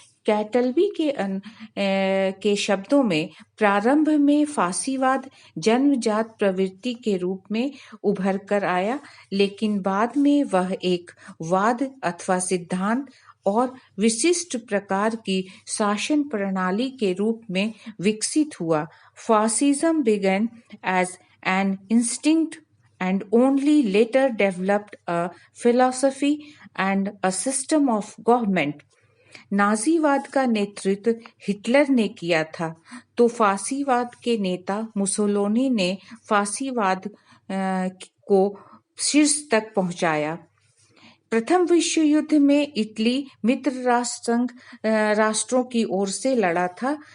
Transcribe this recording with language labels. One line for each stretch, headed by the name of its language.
Hindi: कैटलबी के शब्दों में प्रारंभ में फासीवाद जन्मजात प्रवृत्ति के रूप में उभर कर आया, लेकिन बाद में वह एक वाद अथवा सिद्धांत और विशिष्ट प्रकार की शासन प्रणाली के रूप में विकसित हुआ।
English: Fascism began as an instinct and only later developed a philosophy and a system of government.
Hindi: नाजीवाद का नेतृत्व हिटलर ने किया था, तो फासीवाद के नेता मुसोलिनी ने फासीवाद को शीर्ष तक पहुंचाया। प्रथम विश्व युद्ध में इटली मित्र राष्ट्रों की ओर से लड़ा था।